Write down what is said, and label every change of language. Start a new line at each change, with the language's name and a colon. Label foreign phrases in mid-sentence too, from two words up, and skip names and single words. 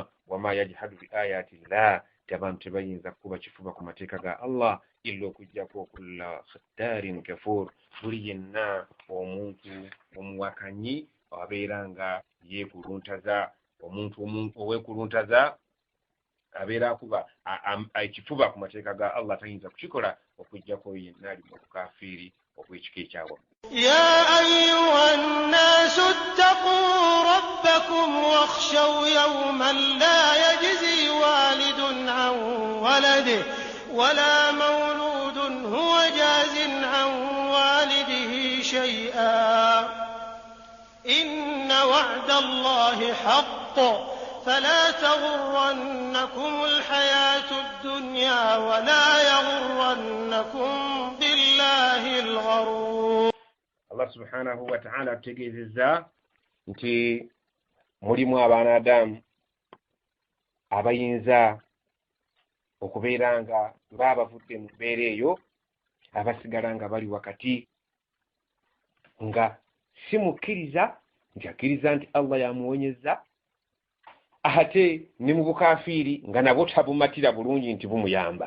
Arabic: وما يجحد بآيات الله,
Ganda: abantu tebayinza kuba kifuba ku mateeka ga Allah illa okujjako
Arabic: كل ختار كفور,
Ganda: buli yenna omuntu omuwakanyi abeera nga yeekuluntaza, omuntu oweekuluntaza abeera akuba ekifuba ku mateeka ga Allah tayinza kukikola okujjako yenna ali mu bukafiiri obw'ekika ekyawa.
Arabic: يا أيها الناس اتقوا ربكم واخشوا يوما لا يجزي والد عن ولده ولا مولود هو جاز عن والده شيئا إن وعد الله حق فلا تغرنكم الحياة الدنيا ولا يغرنكم بالله الغرور. الله سبحانه وتعالى
Ganda: ategeezezza nti mulimu abaana Adamu abayinza okubeera nga baabavudde mu mbeera eyo, abasigala nga bali wakati nga si mukkiriza nti akkiriza nti Allah yamuwonyezza, ate ne mu bukafiiri nga nabwo tabumatira bulungi nti bumuyamba.